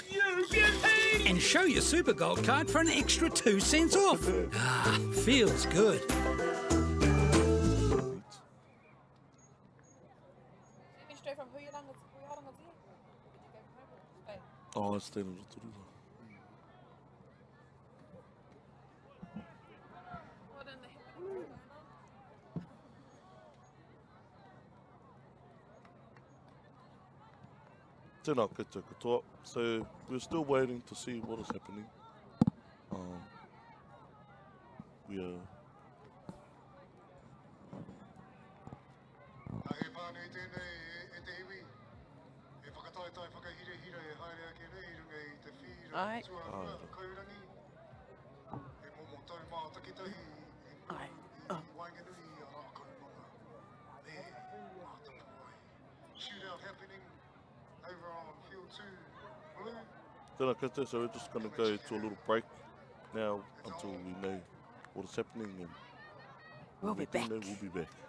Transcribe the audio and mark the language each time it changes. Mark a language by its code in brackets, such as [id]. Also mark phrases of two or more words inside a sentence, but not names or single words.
[en] And show your Supergold card for an extra 2 cents off. Ah, feels good. Oh, I stayed in Rotorua. [mi] Tēnā koutou katoa. [en] So we're still waiting to see what is happening. We are... [mi] He pānui tēnei e te iwi. E whakataetai whakahirehira e haere ake nei runga I te whira Ai. Tuwharetoa Kaurangi. E momo tau mā takitahi Ai. I Wainganui a Rakaumanga. Me, mā Tapuwae. [en] Shootout happening over on field 2 blue. [mi] Tēnā koutou, [en] so we're just going to go to a little break now until we know what is happening, and We'll be back. we'll be back.